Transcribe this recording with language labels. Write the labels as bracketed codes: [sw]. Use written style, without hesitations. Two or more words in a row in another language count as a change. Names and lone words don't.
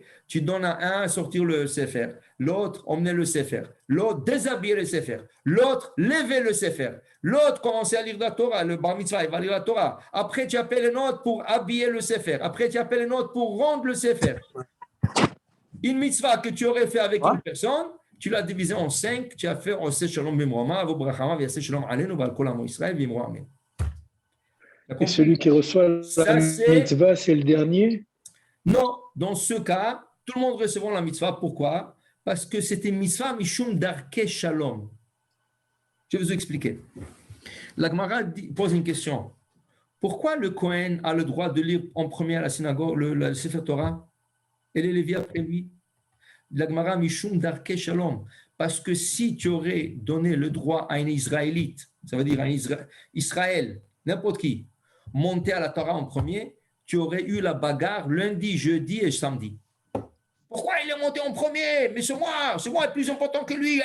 [fr] Tu donnes à un à sortir le sefer, l'autre emmener le sefer, l'autre déshabiller le sefer, l'autre lever le sefer, l'autre commencer à lire la Torah, le [he] בר מצוה, [fr] il va lire la Torah. Après, tu appelles un autre pour habiller le sefer. Après, tu appelles un autre pour rendre le sefer. Une mitzvah que tu aurais fait avec une personne, tu l'as divisée en 5, tu as fait [he] עושה שלום במרומיו הוא ברחמיו יעשה שלום עלינו ועל כל עמו ישראל ואמרו אמן. [fr] Et celui qui reçoit la mitzvah, c'est le dernier? Non, dans ce cas, tout le monde recevra la mitzvah. Pourquoi? Parce que c'était [he] מצוה משום דרכי שלום. [fr] Je vais vous expliquer. La Gemara pose une question. Pourquoi le Kohen a le droit de lire en premier à la synagogue le [he] ספר תורה [fr] et les Lévites après lui? La Gemara [he] משום דרכי שלום. [fr] Parce que si tu aurais donné le droit à un Israélite, ça veut dire à Israël, n'importe qui, monter à la Torah en premier, tu aurais eu la bagarre lundi, jeudi et samedi. Pourquoi il est monté en premier? Mais c'est moi plus important que lui.